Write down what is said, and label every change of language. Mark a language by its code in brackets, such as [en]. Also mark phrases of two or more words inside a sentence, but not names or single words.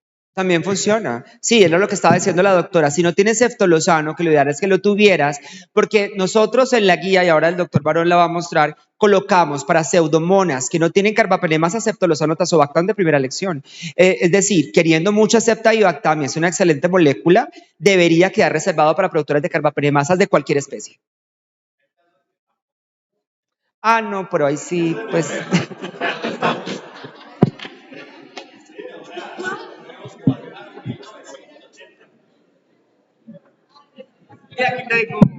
[es] También funciona. Sí, era lo que estaba diciendo la doctora. Si no tienes ceftolozano, que lo ideal es que lo tuvieras, porque nosotros en la guía, y ahora el doctor Barón la va a mostrar, colocamos para pseudomonas que no tienen carbapenemasa ceftolozano tazobactam de primera elección. Es decir, queriendo mucha ceftibactam, es una excelente molécula, debería quedar reservado para productores de carbapenemasas de cualquier especie. Ah, no, pero ahí sí, pues... Aquí tengo.